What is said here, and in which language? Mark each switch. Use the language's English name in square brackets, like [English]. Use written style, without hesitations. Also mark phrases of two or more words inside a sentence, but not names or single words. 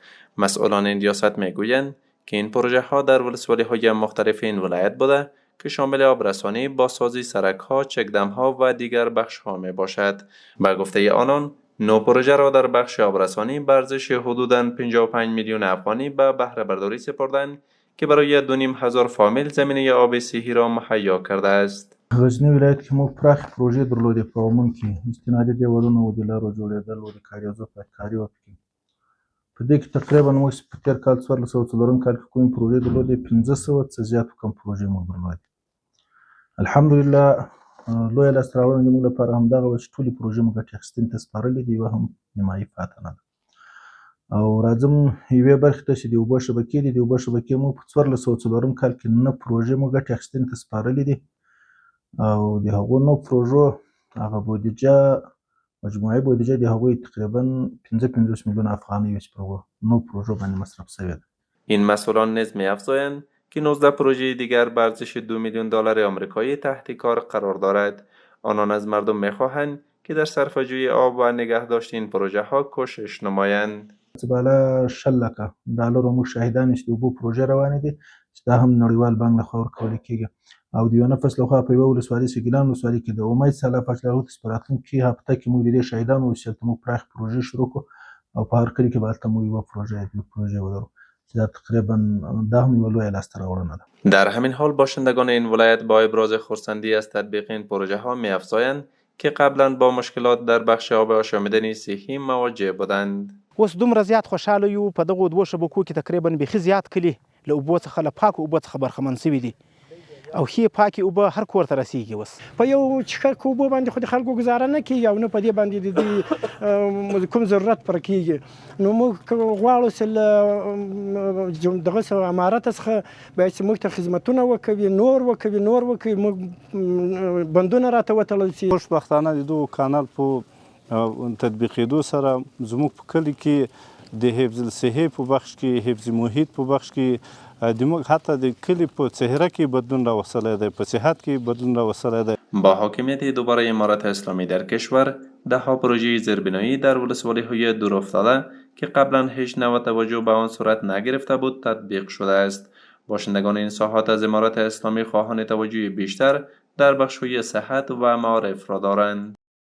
[Persian] مسئولان این ریاست میگویند که این پروژه ها در ولسوالی‌های مختلف این ولایت بوده که شامل آبرسانی، بازسازی سرک‌ها، چک‌دم‌ها و دیگر بخش‌ها میباشد. به گفته آنان، 9 پروژه را در بخش آبرسانی به ارزش حدوداً 55 میلیون افغانی به بهره برداری سپردند که برای 2500 فامیل زمینه آب صحی را مهیا کرده است. [Pashto] غزنی ولایت کې موږ پراخ پروژې درلودې په عموم کې استنادي دیوالونه و د لارو جوړېدل و د کاریزو پاککاري و په دې کې تقریبا موږ په تېر کال 1404 کال کې کومې پروژې درلودې 500 څه زیات کم پروژې موږ درلودې. الحمدلله لویه لاسته راوړنه زموږ لپاره همدغه وه چې ټولې پروژې موږ ګټې اخیستنې ته سپارلې دي، یوه هم نیمایي پاته نه ده. او راځم یوې برخې ته چې د اوبو شبکې دي. د اوبو شبکې موږ په 1404 کال کې 9 پروژې موږ ګټې اخیستنې ته سپارلې دي او د هغو 9 پروژو هغه بودیجه مجموعي بودیجه د هغوی تقریبا 55 میلیون افغانۍ وه چې په هغو 9 پروژو باندې مصرف شوې ده. [Persian] این مسئولان نیز می‌افزایند که 19 پروژه دیگر به ارزش 2 میلیون دلار آمریکایی تحت کار قرار دارد. آنان از مردم می‌خواهند که در صرفه‌جویی آب و نگهداشت این پروژه ها کوشش نمایند. [Pashto] بالا 60 لکه ډالرو موږ شاهدان چې د اوبو پروژې روانې دي چې دا هم نړیوال بانک لخوا ورکول کېږي او د یو نفس لخوا په یوه ولسوالۍ چې ګیلان ولسوالۍ کې د امید ساله فاصله هغوی ته په راتلونکي هفته کې موږ د دې شاهدان اوسو چې هلته موږ پراخ پروژې شروع کړو او په هر کلي کې به هلته موږ یوه پروژه یا دوه پروژې ولرو چې دا تقریبا دا هم یوه لویه لاسته راوړنه ده. [Persian] در همین حال باشندگان این ولایت با ابراز خرسندی از تطبیق این پروژه ها می‌افزایند که قبلا با مشکلات در بخش آب آشامیدنی صحی مواجه بودند. [Pashto] اوس دومره زیات خوشحاله یو په دغو دوو شبکو کې تقریبا بیخي زیات کلي له اوبو څخه له پاکو اوبو څخه برخمن سوي دي او ښې پاکې اوبه هر کور ته رسیږي. اوس په یو څښاک اوبو باندې خو د خلکو ګزاره نه کېږي او نه په دې باندې د دې کوم ضرورت پر کېږي. نو موږ غواړو چې له دغسې امارت څخه باید چې موږ ته خدمتونه وکوي، نور وکوي. موږ بندونه راته وتړل شي. خوشبختانه د دغو کانال په تطبیقېدو سره زموږ په کلي کې د حفظ الصحې په بخش کې، حفظ محیط په بخش کې د حتی د کلي په چهره کې بدلون راوستلی دی، په صحت کې بدلون راوستلی دی. [Persian] با حاکمیت دوباره امارت اسلامی در کشور ده‌ها پروژه زیربنایی در ولسوالی‌های دورافتاده که قبلا هیچ نوع توجه به آن صورت نگرفته بود تطبیق شده است. باشندگان این ساحات از امارت اسلامی خواهان توجه بیشتر در بخش‌های صحت و معارف را دارند.